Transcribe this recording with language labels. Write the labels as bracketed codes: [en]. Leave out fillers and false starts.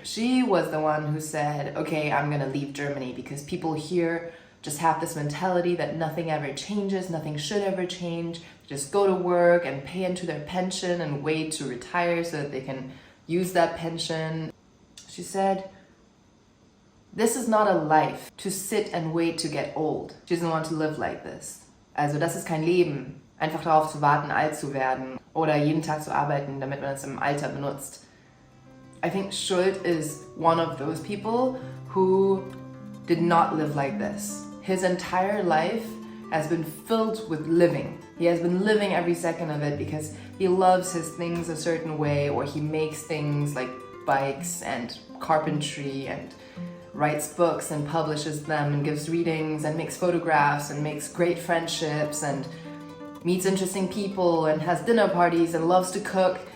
[en] She was the one who said, okay, I'm gonna leave Germany because people here just have this mentality that nothing ever changes, nothing should ever change. Just go to work and pay into their pension and wait to retire so that they can use that pension. She said, this is not a life to sit and wait to get old. She doesn't want to live like this. [de] Also das ist kein Leben, einfach darauf zu warten, alt zu werden oder jeden Tag zu arbeiten, damit man es im Alter benutzt. [en] I think Schuld is one of those people who did not live like this. His entire life has been filled with living. He has been living every second of it because he loves his things a certain way, or he makes things like bikes and carpentry and writes books and publishes them and gives readings and makes photographs and makes great friendships and meets interesting people and has dinner parties and loves to cook.